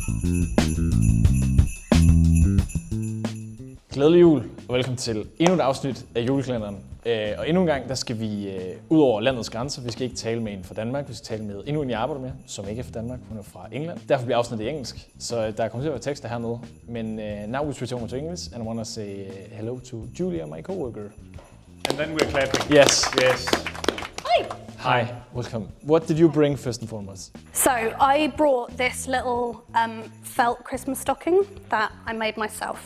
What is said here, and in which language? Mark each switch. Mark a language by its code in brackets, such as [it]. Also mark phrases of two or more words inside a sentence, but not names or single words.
[da] Glædelig jul, og velkommen til endnu et afsnit af julekalenderen. Og endnu en gang, der skal vi ud over landets grænser. Vi skal ikke tale med en fra Danmark, vi skal tale med endnu en, jeg arbejder med, som ikke er fra Danmark, hun er fra England. Derfor bliver afsnittet i engelsk, så der kommer til at være tekster hernede. [en] Men now we switch over to English, and I want to say hello to Julia, my coworker. And then we're clapping. Yes. Yes. Hi, welcome. What did you bring first and foremost? So I brought this little felt Christmas stocking that I made myself.